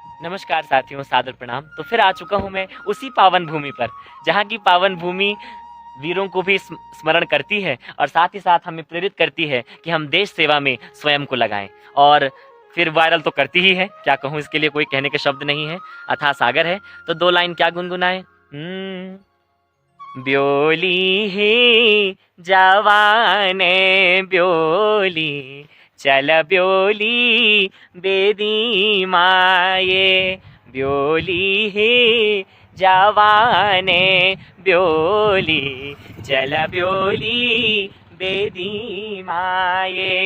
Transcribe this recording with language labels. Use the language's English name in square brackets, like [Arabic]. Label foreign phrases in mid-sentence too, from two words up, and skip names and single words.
[Hindi] नमस्कार साथियों, सादर प्रणाम। तो फिर आ चुका हूँ मैं उसी पावन भूमि पर, जहाँ की पावन भूमि वीरों को भी स्मरण करती है और साथ ही साथ हमें प्रेरित करती है कि हम देश सेवा में स्वयं को लगाएं। और फिर वायरल तो करती ही है, क्या कहूँ, इसके लिए कोई कहने के शब्द नहीं है। अथाह सागर है तो दो लाइन क्या गुनगुनाए। [Garhwali] ब्योली ही जवाने ब्योली, चल ब्योली बेदी माये। ब्योली ही जवाने ब्योली, चल ब्योली बेदी माये।